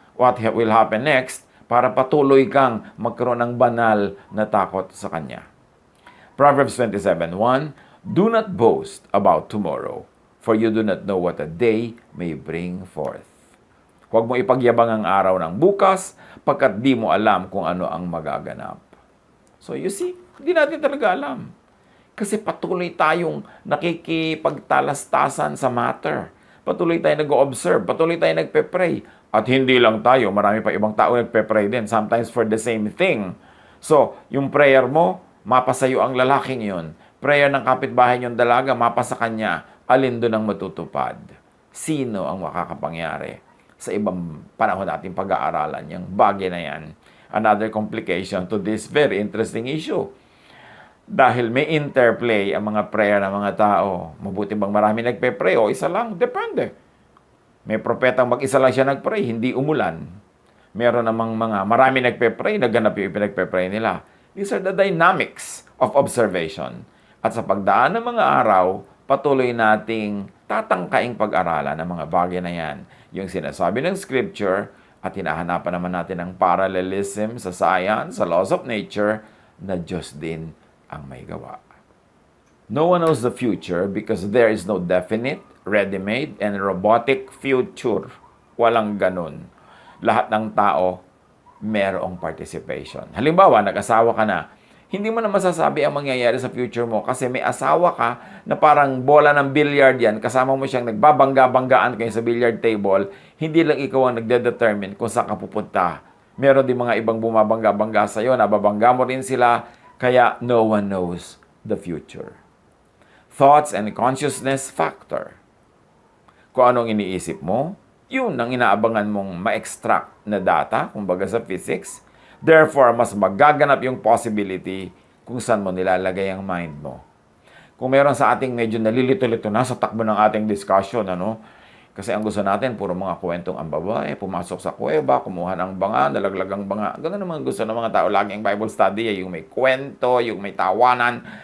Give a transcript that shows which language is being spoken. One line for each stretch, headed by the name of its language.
English: what will happen next
Filipino: para patuloy kang magkaroon ng banal na takot sa Kanya.
English: Proverbs 27:1, do not boast about tomorrow, for you do not know what a day may bring forth.
Filipino: Huwag mo ipagyabang ang araw ng bukas, pagkat di mo alam kung ano ang magaganap.
English: So you see,
Filipino: hindi natin talaga alam. Kasi patuloy tayong nakikipagtalastasan sa matter. Patuloy tayong nag-observe, patuloy tayong nagpe-pray. At hindi lang tayo, marami pa ibang tao nagpe-pray din,
English: sometimes for the same thing.
Filipino: So, yung prayer mo, mapasayo ang lalaking yun. Prayer ng kapitbahay niyong dalaga, mapasa kanya, alin doon ang matutupad. Sino ang makakapangyari? Sa ibang panahon natin pag-aaralan, yung bagay na yan.
English: Another complication to this very interesting issue.
Filipino: Dahil may interplay ang mga prayer ng mga tao. Mabuti bang marami nagpe-pray o isa lang? Depende. May propetang mag-isa lang siya nagpray, hindi umulan. Meron namang mga marami nagpe-pray, naganap yung pinagpe-pray nila.
English: These are the dynamics of observation.
Filipino: At sa pagdaan ng mga araw, patuloy nating tatangkaing pag-aralan ng mga bagay na yan. Yung sinasabi ng Scripture at hinahanapan naman natin ng parallelism sa science, sa laws of nature, na Diyos din ang may gawa.
English: No one knows the future because there is no definite, ready-made, and robotic future.
Filipino: Walang ganun. Lahat ng tao, merong participation. Halimbawa, nag-asawa ka na, hindi mo na masasabi ang mangyayari sa future mo kasi may asawa ka na parang bola ng billiard yan, kasama mo siyang nagbabangga-banggaan kayo sa billiard table, hindi lang ikaw ang nagde-determine kung saan ka pupunta. Meron din mga ibang bumabangga-bangga sa'yo, nababangga mo rin sila, kaya
English: no one knows the future. Thoughts and consciousness factor.
Filipino: Kung anong iniisip mo, yun ang inaabangan mong ma-extract na data, kumbaga sa physics. Therefore, mas magaganap yung possibility kung saan mo nilalagay ang mind mo. Kung meron sa ating medyo nalilito-lito na sa takbo ng ating discussion, kasi ang gusto natin, puro mga kwentong ang babae, pumasok sa kuweba, kumuha ng banga, nalaglag ang banga. Ganun naman gusto ng mga tao. Laging Bible study, yung may kwento, yung may tawanan.